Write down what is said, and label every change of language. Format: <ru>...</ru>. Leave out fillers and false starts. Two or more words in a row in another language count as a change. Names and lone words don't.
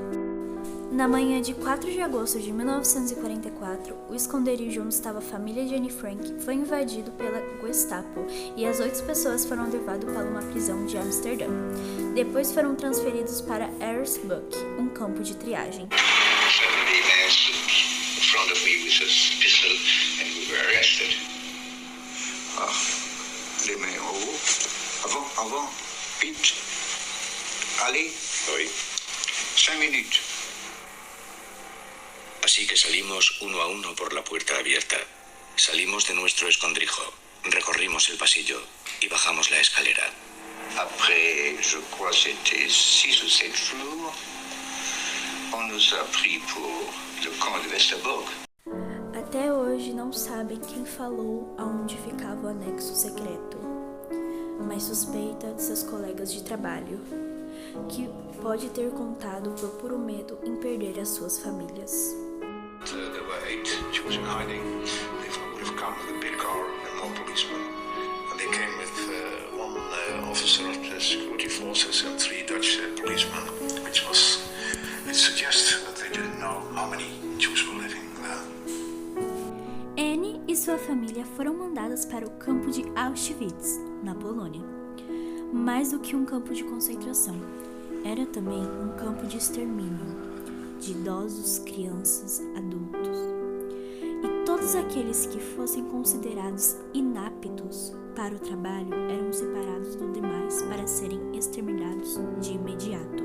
<pt>Na manhã de 4 de agosto de 1944, o esconderijo onde estava a família de Anne Frank foi invadido pela Gestapo e as 8 pessoas foram levadas para uma prisão de Amsterdã. Depois foram transferidos para Eresburg, um campo de triagem.</pt> <fr>Avant, vite. Allez. Oui. 5 minutos.</fr> <es>Así que salimos uno a uno por la puerta abierta. Salimos de nuestro escondrijo, recorrimos el pasillo y bajamos la escalera.</es> <fr>Après, je crois c'était 6 ou 7 jours, on nous a pris pour le camp de Westerbork.</fr> <pt>Até hoje não sabem quem falou aonde ficava o anexo secreto, mas suspeita de seus colegas de trabalho, que pode ter contado por puro medo em perder as suas famílias.</pt> <en>There were 8 Jews in hiding. They would have come with a big car and more policemen. And they came with one officer of the security forces and 3 Dutch policemen, which suggests that they didn't know how many Jews were living there.</en> <pt>Anne e sua família foram mandadas para o campo de Auschwitz, na Polônia. Mais do que um campo de concentração, era também um campo de extermínio de idosos, crianças, adultos. E todos aqueles que fossem considerados inaptos para o trabalho eram separados dos demais para serem exterminados de imediato.</pt>